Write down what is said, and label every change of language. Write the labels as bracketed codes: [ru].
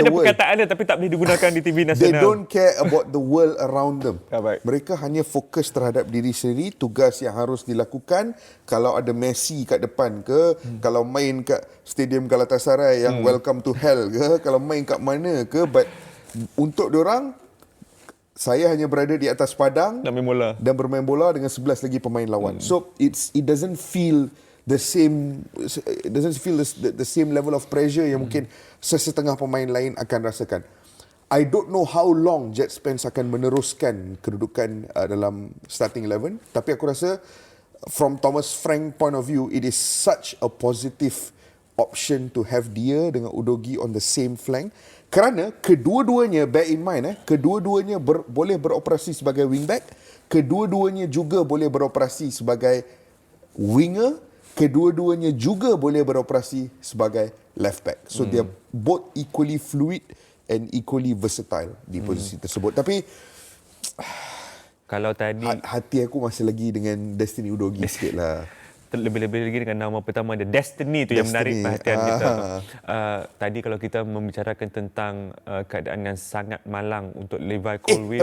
[ms] Saya ada perkataan dia tapi tak boleh digunakan di TV nasional. [en] They don't care about the world around them. [ms] Mereka hanya fokus terhadap diri sendiri, tugas yang harus dilakukan. Kalau ada Messi kat depan ke, kalau main kat Stadium Galatasaray yang [en] welcome to hell [ms] ke, kalau main kat mana ke, but untuk diorang, saya hanya berada di atas padang dan bermain bola dengan 11 lagi pemain lawan. [en] So it doesn't feel the same, it doesn't feel the same level of pressure [ms] yang mungkin sesetengah pemain lain akan rasakan. [en] I don't know how long [ms] Jet Spence akan meneruskan kedudukan dalam starting 11, tapi aku rasa [en] from Thomas Frank point of view, it is such a positive option to have [ms] dia dengan Udogie [en] on the same flank, [ms] kerana kedua-duanya, [en] bear in mind, [ms] kedua-duanya boleh beroperasi sebagai wingback, kedua-duanya juga boleh beroperasi sebagai winger, kedua-duanya juga boleh beroperasi sebagai left back. [en] So they are both equally fluid and equally versatile [ms] di posisi tersebut. Tapi kalau tadi hati aku masih lagi dengan Destiny Udogie sikit lah. Lebih-lebih lagi dengan nama pertama dia, Destiny tu yang menarik perhatian kita. Tadi kalau kita membicarakan tentang keadaan yang sangat malang untuk Levi Colwill.